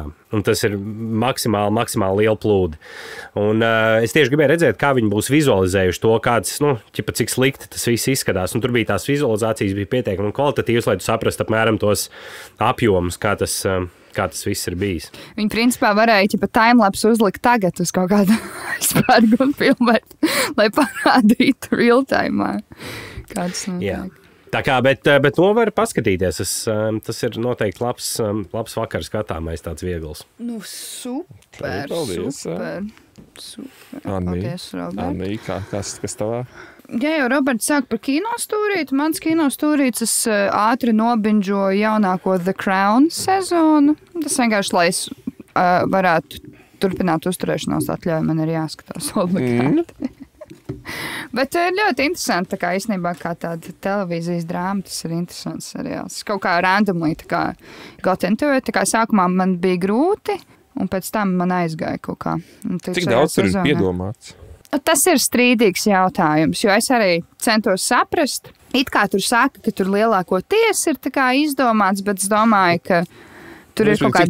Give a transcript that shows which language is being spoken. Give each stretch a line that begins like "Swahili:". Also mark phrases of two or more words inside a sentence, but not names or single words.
Latvian: Un tas ir maksimāli liela plūdi. Un es tieši gribēju redzēt, kā viņi būs vizualizējuši to, cik slikti tas viss izskatās. Un tur bija tās vizualizācijas, bija pietiekami kvalitatīvas, lai tu saprastu apmēram tos apjomus, kā tas viss ir bijis. Viņi principā varēja timelapse uzlikt tagad uz kaut kādu aizspargu un filmēt, lai parādītu
English: real time.
Latvian: Kāds notiek. Tā kā, bet var paskatīties. Tas ir noteikti labs vakars skatāmais, tāds viegls. Super. Paldies. Paldies, Robert. Anī, kas tavā? Ja jau Roberts sāk par kinostūrīti, mans kinostūrīts, es ātri nobinžoju jaunāko The Crown sezonu. Tas vienkārši, lai es varētu turpināt uzturēšanos atļauju, man ir jāskatās obligāti. Bet ir ļoti interesanti, tā kā īstenībā kā tāda televīzijas drāma, tas ir interesants seriāls. Kaut kā randomly, tā kā
English: got into it,
Latvian: tā kā sākumā man bija grūti, un pēc tam man aizgāja kaut kā. Cik daudz tur ir piedomāts? Tas ir strīdīgs jautājums, jo es arī centos saprast. It kā tur saka, ka tur lielākoties ir tā kā izdomāts, bet es domāju, ka tur ir kaut kāda